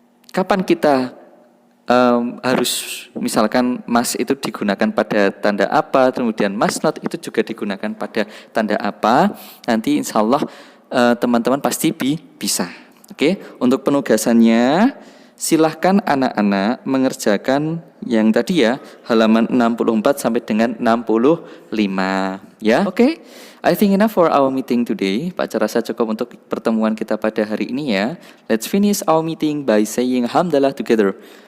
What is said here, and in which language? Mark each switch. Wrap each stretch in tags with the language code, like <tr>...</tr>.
<id>Kapan kita harus misalkan must itu digunakan pada tanda apa, kemudian must not itu juga digunakan pada tanda apa. Nanti insya Allah teman-teman pasti bisa. Oke, untuk penugasannya silahkan anak-anak mengerjakan yang tadi ya, halaman 64 sampai dengan 65 ya.</id> <en>Oke, I think enough for our meeting today.</en> <id>Pak rasa cukup untuk pertemuan kita pada hari ini ya.</id> <en>Let's finish our meeting by saying hamdalah together.</en>